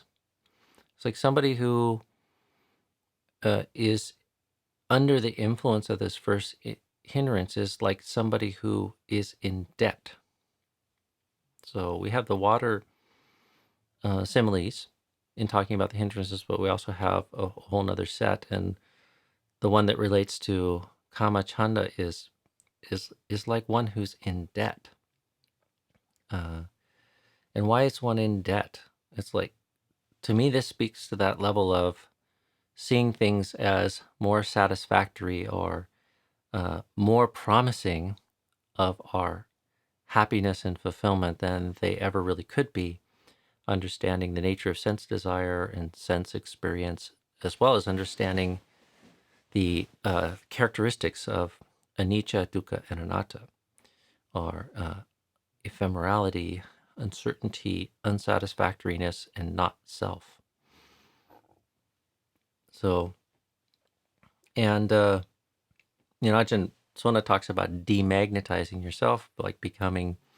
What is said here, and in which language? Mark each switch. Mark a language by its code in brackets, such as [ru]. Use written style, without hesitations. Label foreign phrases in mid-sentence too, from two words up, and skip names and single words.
[en] It's like somebody who is under the influence of this first hindrance is like somebody who is in debt. So we have the water similes in talking about the hindrances, but we also have a whole nother set. And the one that relates to [pi] kama chanda [en] is like one who's in debt. And why is one in debt? It's like, to me, this speaks to that level of seeing things as more satisfactory or more promising of our happiness and fulfillment than they ever really could be, understanding the nature of sense desire and sense experience, as well as understanding the characteristics of [pi] anicca, dukkha, [en] and anatta, or ephemerality, uncertainty, unsatisfactoriness, and not self. So, and Ajahn Sona talks about demagnetizing yourself, like becoming